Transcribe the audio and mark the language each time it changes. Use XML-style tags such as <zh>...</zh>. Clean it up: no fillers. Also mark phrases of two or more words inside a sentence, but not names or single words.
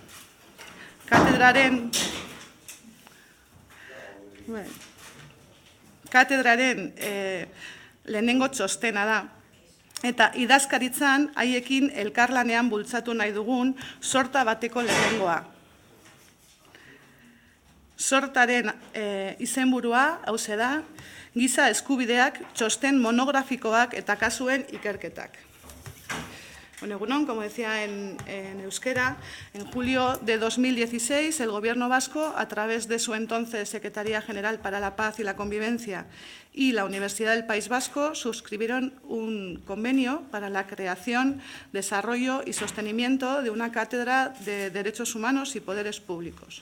<eu>Katedraren lehenengo txostena da, eta idazkaritzan haiekin elkarlanean bultzatu nahi dugun sorta bateko lehenengoa. Sortaren izenburua, hauxe da, giza eskubideak, txosten monografikoak eta kasuen ikerketak.</eu> <es>Bueno, egunon, como decía en euskera, en julio de 2016 el Gobierno vasco, a través de su entonces Secretaría General para la Paz y la Convivencia y la Universidad del País Vasco, suscribieron un convenio para la creación, desarrollo y sostenimiento de una cátedra de Derechos Humanos y Poderes Públicos.</es>